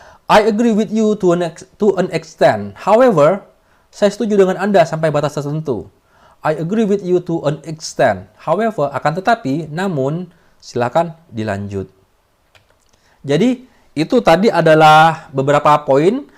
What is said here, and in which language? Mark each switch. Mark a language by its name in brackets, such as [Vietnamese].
[English] I agree with you to an extent. [Indonesian] However, saya setuju dengan Anda sampai batas tertentu. [English] I agree with you to an extent. [Indonesian] However, akan tetapi, namun, silakan dilanjut. Jadi, itu tadi adalah beberapa poin.